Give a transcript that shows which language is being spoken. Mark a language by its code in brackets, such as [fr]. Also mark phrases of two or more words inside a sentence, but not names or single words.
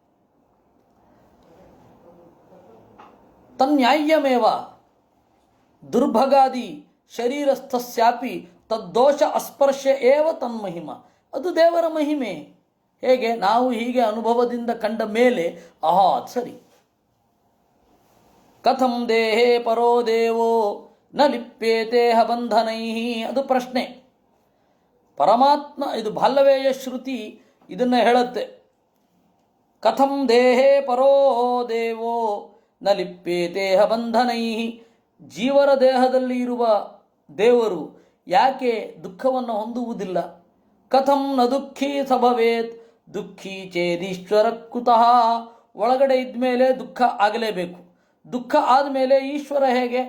[sa] ತನ್ಯಾಯ್ಯಮೇವ ದುರ್ಭಗಾದಿ ಶರೀರಸ್ಥಸ್ಯಾಪಿ ತದ್ದೋಷ ಅಸ್ಪರ್ಶ ಏವ ತನ್ಮಹಿಮ. [kn] ಅದು ದೇವರ ಮಹಿಮೆ. ಹೇಗೆ? ನಾವು ಹೀಗೆ ಅನುಭವದಿಂದ ಕಂಡ ಮೇಲೆ ಆಹಾ ಸರಿ. [sa] ಕಥಂ ದೇಹೇ ಪರೋ ದೇವೋ ನ ಲಿಪ್ಯೇತೇಹ ಬಂಧನೈ. [kn] ಅದು ಪ್ರಶ್ನೆ. ಪರಮಾತ್ಮ, ಇದು ಬಾಲ್ಯವೇಯ ಶ್ರುತಿ ಇದನ್ನು ಹೇಳುತ್ತೆ. [sa] ಕಥಂ ದೇಹೇ ಪರೋ ದೇವೋ ನ ಲಿಪ್ಯೇತೇಹ ಬಂಧನೈ. [kn] ಜೀವರ ದೇಹದಲ್ಲಿ ಇರುವ ದೇವರು ಯಾಕೆ ದುಃಖವನ್ನು ಹೊಂದುವುದಿಲ್ಲ? [sa] ಕಥಂ ನ ದುಃಖೀ ಸಭವೇತ್ ದುಃಖೀ ಚೇದೀಶ್ವರ ಕುತಃ. [kn] ಒಳಗಡೆ ಇದ್ಮೇಲೆ ದುಃಖ ಆಗಲೇಬೇಕು. ದುಃಖ ಆದಮೇಲೆ ಈಶ್ವರ ಹೇಗೆ?